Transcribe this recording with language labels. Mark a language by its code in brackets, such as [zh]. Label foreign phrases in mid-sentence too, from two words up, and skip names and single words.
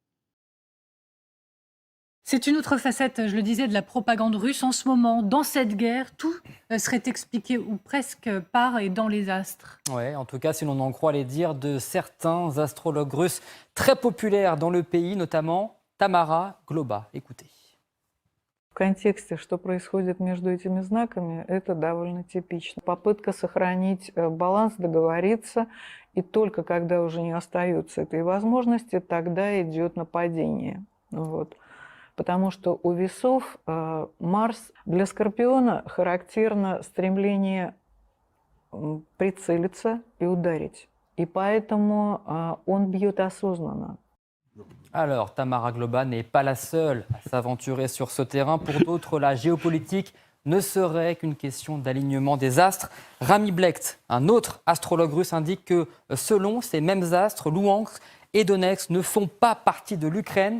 [fr] C'est une autre facette, je le disais, de la propagande russe. En ce moment, dans cette guerre, tout serait expliqué, ou presque, par et dans les astres. Ouais, en tout cas, si l'on en croit les dires de certains astrologues russes très populaires dans le pays, notamment Tamara Globa. Écoutez. [ru] В контексте, что происходит между этими знаками, это довольно типично. Попытка сохранить баланс, договориться, и только когда уже не остается этой возможности, тогда идет нападение. Вот. Потому что у весов Марс для Скорпиона характерно стремление прицелиться и ударить. И поэтому он бьет осознанно. [fr] Alors, Tamara Globa n'est pas la seule à s'aventurer sur ce terrain. Pour d'autres, la géopolitique ne serait qu'une question d'alignement des astres. Rami Blecht, un autre astrologue russe, indique que selon ces mêmes astres, Louhansk et Donetsk ne font pas partie de l'Ukraine.